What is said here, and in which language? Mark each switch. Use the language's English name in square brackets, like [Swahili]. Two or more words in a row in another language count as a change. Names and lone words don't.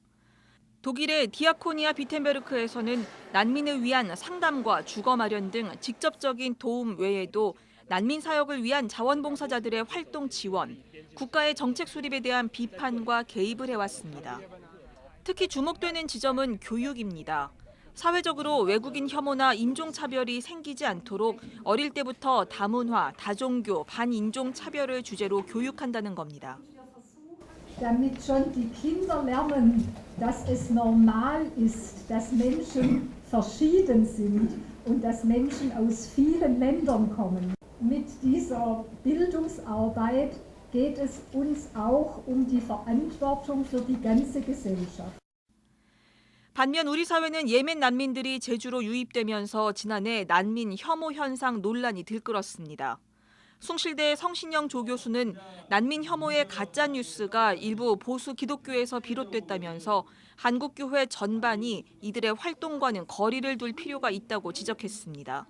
[Korean] 독일의 디아코니아 비텐베르크에서는 난민을 위한 상담과 주거 마련 등 직접적인 도움 외에도 난민 사역을 위한 자원봉사자들의 활동 지원, 국가의 정책 수립에 대한 비판과 개입을 해왔습니다. 특히 주목되는 지점은 교육입니다. 사회적으로 외국인 혐오나 인종차별이 생기지 않도록 어릴 때부터 다문화, 다종교, 반인종 차별을 주제로 교육한다는 겁니다. [German] Damit schon die Kinder lernen, dass es normal ist, dass Menschen verschieden sind und dass Menschen aus vielen Ländern kommen. Mit dieser Bildungsarbeit geht es uns auch die Verantwortung für die ganze Gesellschaft. [Korean] 반면 우리 사회는 예멘 난민들이 제주로 유입되면서 지난해 난민 혐오 현상 논란이 들끓었습니다. 숭실대 성신영 조교수는 난민 혐오의 가짜뉴스가 일부 보수 기독교에서 비롯됐다면서 한국교회 전반이 이들의 활동과는 거리를 둘 필요가 있다고 지적했습니다.